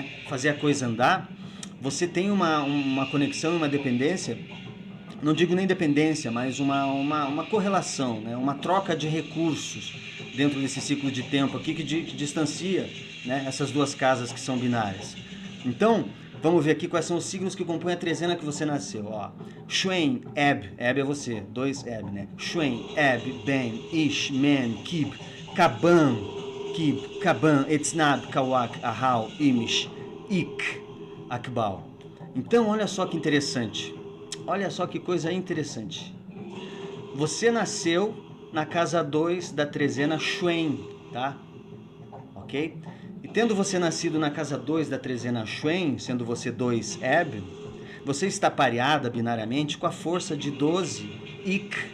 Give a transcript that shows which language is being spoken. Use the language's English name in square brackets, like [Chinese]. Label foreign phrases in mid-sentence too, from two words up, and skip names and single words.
[Portuguese] Fazer a coisa andar, você tem uma conexão e uma dependência, não digo nem dependência, mas uma correlação, né? Uma troca de recursos dentro desse ciclo de tempo aqui que distancia, né, essas duas casas que são binárias. Então, vamos ver aqui quais são os signos que compõem a trezena que você nasceu. Ó. Xuen, Eb, Eb é você, 2 Eb, né? Xuen, Eb, Ben, Ish, Men, Kib, Kaban, Kib, Kaban, Etznab, Kawak, Ahau, Imish, Ik, Akbal. Então, olha só que interessante. Olha só que coisa interessante. Você nasceu na casa 2 da trezena Xuen, tá? Ok? E tendo você nascido na casa 2 da trezena Xuen, sendo você 2 Eb, você está pareada binariamente com a força de 12 Ik.